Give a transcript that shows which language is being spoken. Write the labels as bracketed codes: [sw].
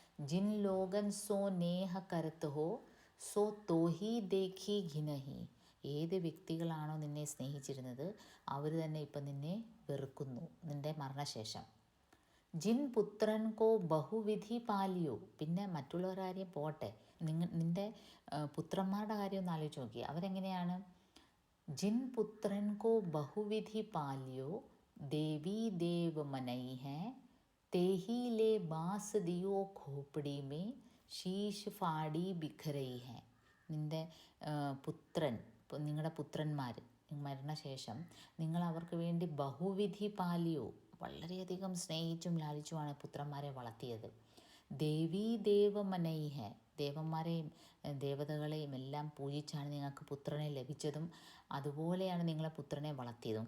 [hi] ജിൻ ലോകൻ so Neha കരത്ത് ഹോ so തോഹി ദേഖി ഘിനഹി, [ml] ഏത് വ്യക്തികളാണോ നിന്നെ സ്നേഹിച്ചിരുന്നത് അവർ തന്നെ ഇപ്പം നിന്നെ വെറുക്കുന്നു നിൻ്റെ മരണശേഷം. [hi] ജിൻ പുത്രൻ കോ ബഹുവിധി പാലിയോ, [ml] പിന്നെ മറ്റുള്ളവരാരെയും പോട്ടെ, നിൻ്റെ പുത്രന്മാരുടെ കാര്യം ഒന്ന് ആലോചിച്ച് നോക്കി, അവരെങ്ങനെയാണ്? [hi] जिन पुत्रन को बहुविधि पालियो देवी देव मनई है तेही ले बास दियो खोपड़ी में शीश फाड़ी बिखरई है. [ml] നിൻ്റെ പുത്രൻ, നിങ്ങളുടെ പുത്രന്മാർ മരണശേഷം നിങ്ങൾ അവർക്ക് വേണ്ടി ബഹുവിധി പാലിയോ, വളരെയധികം സ്നേഹിച്ചും ലാലിച്ചുമാണ് പുത്രന്മാരെ വളർത്തിയത്. [hi] ദേവീ ദേവ മനൈ ഹെ, [ml] ദേവന്മാരെയും ദേവതകളെയും എല്ലാം പൂജിച്ചാണ് നിങ്ങൾക്ക് പുത്രനെ ലഭിച്ചതും അതുപോലെയാണ് നിങ്ങളെ പുത്രനെ വളർത്തിയതും.